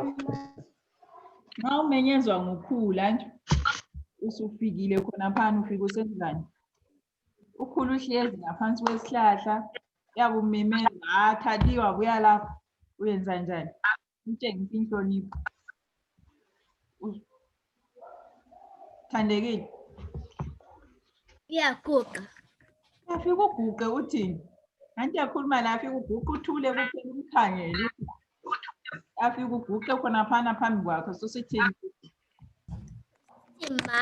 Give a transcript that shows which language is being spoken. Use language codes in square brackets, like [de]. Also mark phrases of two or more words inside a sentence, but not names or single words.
[nd] Nxa umenyezwa ngukhulu anjo usufikile khona phana ufika usenzani? Ukhulu uhlezi ngaphansi kwesihlahla uyabumemeza Thadiwa buya lapha uyenza njani? Utshengisa inhlonipho. Thandekile. Iyaguqa. Yafika uguqe uthini? Nanti yakhuluma la afika uguqe uthule kuphela umkhangele. Afika uguqe khona phana phambi kwakhe susithini? Ma.